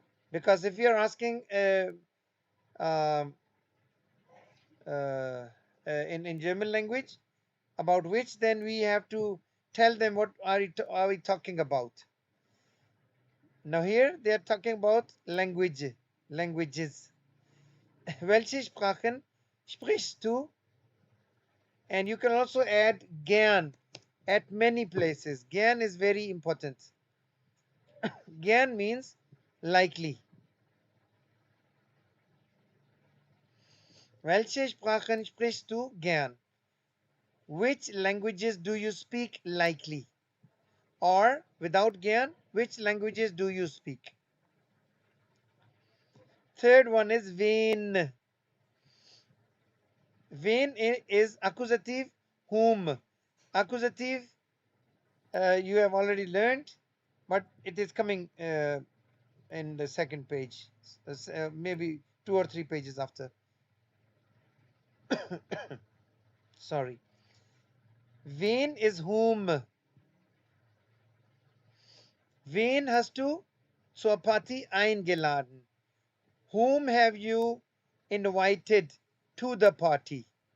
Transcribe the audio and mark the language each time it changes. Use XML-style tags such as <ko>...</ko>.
<en>Because if you're asking um, in German language about which, then we have to tell them what are we talking about. Now here they are talking about languages.</en> <de>Welche Sprachen sprichst du?</de> <en>And you can also add gern at many places. Gern is very important. Gern means likely.</en> <de>Welche Sprachen sprichst du gern?</de> <en>Which languages do you speak likely? Or without gern, which languages do you speak? Third one is wen. Wen is accusative whom. Accusative you have already learned, but it is coming in the second page, maybe 2 or 3 pages after. Sorry. Wen is whom.</en> <de>Wen hast du zur Party eingeladen?</de> <en>Whom have you invited to the party?</en>